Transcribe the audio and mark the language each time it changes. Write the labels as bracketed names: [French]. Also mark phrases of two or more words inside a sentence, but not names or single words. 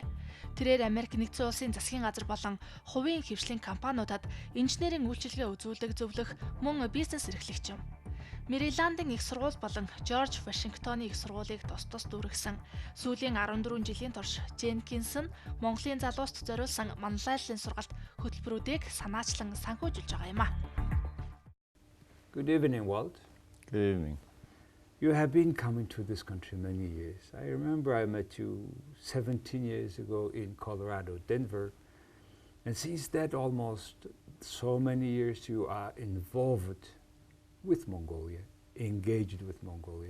[Mongolian] Тэрээр Америк нэгдсэн улсын засгийн газар болон хувийн хэвшлийн компаниудад инженерийн үйлчилгээ үзүүлэх зөвлөх мөн бизнес эрхлэгч юм. Мэриландын их сургууль болон Жорж Вашингтоны их сургуулийг тус дүүргэсэн. Сүүлийн 14 жилийн турш Jenkins нь Монголын залууст зориулсан манлайллын сургалт хөтөлбөрүүдийг санаачлан санхүүжүүлж байгаа юм а. [English] Good evening, Walt. Good evening. You have been coming to this country many years. I remember I met you 17 years ago in Colorado, Denver. And since that almost so many years you are involved with Mongolia, engaged with Mongolia.